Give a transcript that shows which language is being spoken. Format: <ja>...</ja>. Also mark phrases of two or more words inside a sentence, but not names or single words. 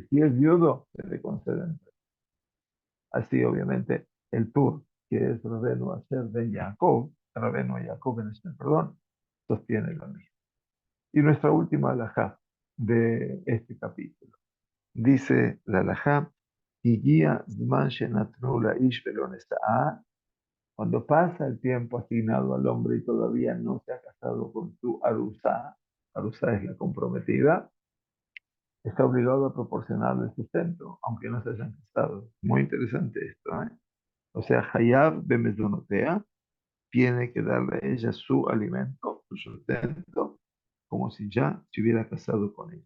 <es>Si es viudo, se le conceden. Así, obviamente, el Tur, que es Rabenu Asher ben Jacob, Rabenu Jacob ben Asher, perdón, sostiene lo mismo. Y nuestra última alajá de este capítulo. Dice la alajá,</es> <he>הגיע זמן שנתנו לאיש ולא נשאה,</he> <es>cuando pasa el tiempo asignado al hombre y todavía no se ha casado con su arusá, arusá es la comprometida, está obligado a proporcionarle el sustento, aunque no se hayan casado. Muy interesante esto, ¿eh? O sea,</es> <he>חייב במזונותיה</he> <es>tiene que darle a ella su alimento, su sustento, como si ya se hubiera casado con ella.</es>